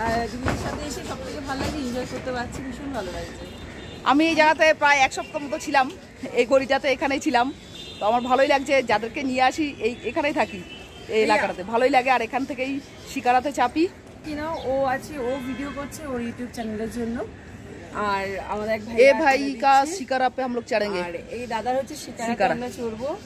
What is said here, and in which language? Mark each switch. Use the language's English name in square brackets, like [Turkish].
[Bangla] দিদির সাথে এসে সব থেকে ভালো লাগে, এনজয় করতে পারছি, ভীষণ ভালো লাগছে। আমি এই জায়গাতে প্রায় 1 সপ্তাহ মতো ছিলাম, এই গড়িটাতে এখানেই ছিলাম। তো আমার ভালোই লাগছে, যাদেরকে নিয়ে আসি এখানেই থাকি, এই এলাকাটাতে ভালোই লাগে। আর এখান থেকেই শিকারাতে চাপি কিনা ও আছে, ও ভিডিও করছে ওর ইউটিউব চ্যানেলের জন্য। আর আমাদের এক [Hindi] ভাই का शिकारा पे हम लोग चढ़ेंगे। [Bangla] আর এই দাদার হচ্ছে শিকারাতে আমরা চড়বো।